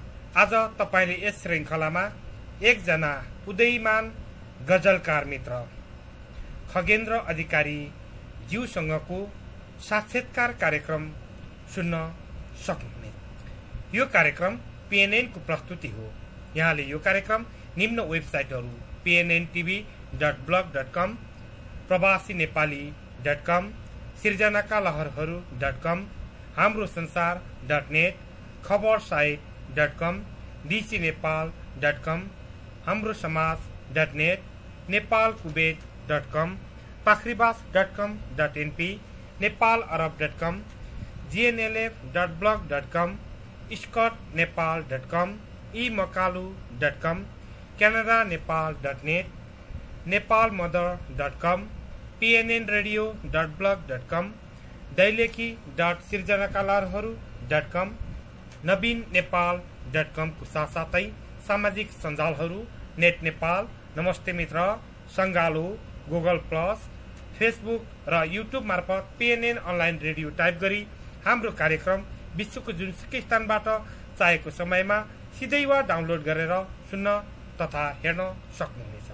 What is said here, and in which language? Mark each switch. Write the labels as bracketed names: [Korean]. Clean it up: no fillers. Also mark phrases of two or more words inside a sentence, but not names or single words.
[Nepali] आज तपाईले यस श्रृङ्खलामा एकजना उदयमान गजलकार मित्र खगेन्द्र अधिकारी ज्यूसँगको साक्षात्कार कार्यक्रम सुन्न सक्नुहुनेछ। यो कार्यक्रम पीएनएनको प्रस्तुति हो। यहाँले यो कार्यक्रम निम्न वेबसाइटहरू pnntv.blog.com, प्रवासीनेपाली.com, सृजनाकालहरहरू.com, हाम्रो संसार.net, खबरसाइट.com, dcnepal.com, हाम्रो समाज.net, नेपालकुवेत.com, पाखरीबास.com.np, नेपालअरब.com, gnlf.blog.com, scotnepal.com, emakalu.com, canadaNepal.net, nepalmother.com, pnnradio.blog.com, दैलेखी.सृजनाकालहरहरू.com, नवीननेपाल.com को साथसाथै सामाजिक सञ्जालहरू नेट नेपाल, नमस्ते मित्र, सङ्गालो, गुगल प्लस, फेसबुक र युट्युब मार्फत पीएनएन अनलाइन रेडियो टाइप गरी हाम्रो कार्यक्रम विश्वको जुनसुकै स्थानबाट चाहेको समयमा सिधै वा डाउनलोड गरेर सुन्न तथा हेर्न सक्नुहुनेछ।